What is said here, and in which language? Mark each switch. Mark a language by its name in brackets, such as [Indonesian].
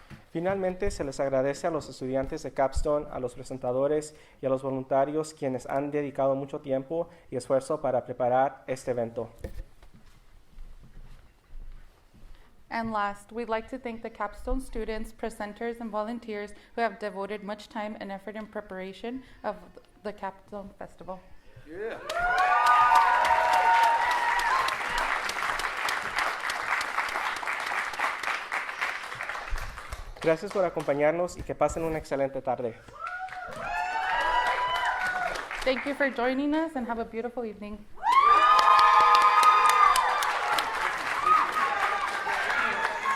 [Spanish] Finalmente, se les agradece a los estudiantes de Capstone, a los presentadores y a los voluntarios quienes han dedicado mucho tiempo y esfuerzo para preparar este evento. [English] And last, we'd like to thank the Capstone students, presenters, and volunteers who have devoted much time and effort in preparation of the Capstone Festival. Yeah. [Spanish] Gracias por acompañarnos y que pasen una excelente tarde. [English] Thank you for joining us and have a beautiful evening.